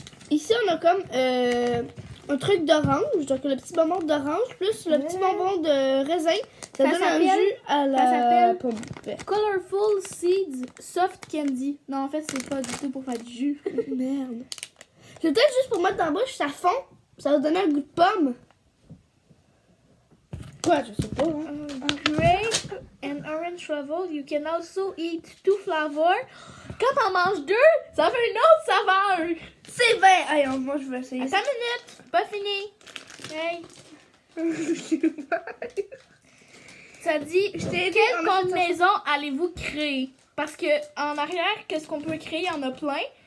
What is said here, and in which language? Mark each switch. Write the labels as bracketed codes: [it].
[fr] Ici, on a comme un truc d'orange, donc le petit bonbon d'orange, plus le petit bonbon de raisin. Ça donne un s'appelle- jus à ça la s'appelle pomme verte. [en] Colorful Seeds Soft Candy. [fr] Non, en fait, c'est pas du tout pour faire du jus. Merde. C'est peut-être juste pour mettre dans la bouche, ça fond. Ça va donner un goût de pomme. Quoi, je sais pas. Hein. [en] Grape and orange travel. You can also eat 2 flavors. [fr] Quand on mange 2, ça fait une autre saveur. C'est bien. Allez, moi, je vais essayer. Attends une minute, pas fini. Hey, ça dit Je t'ai dit, quelle on a fait combinaison allez-vous créer? Parce que en arrière, qu'est-ce qu'on peut créer? Il y en a plein.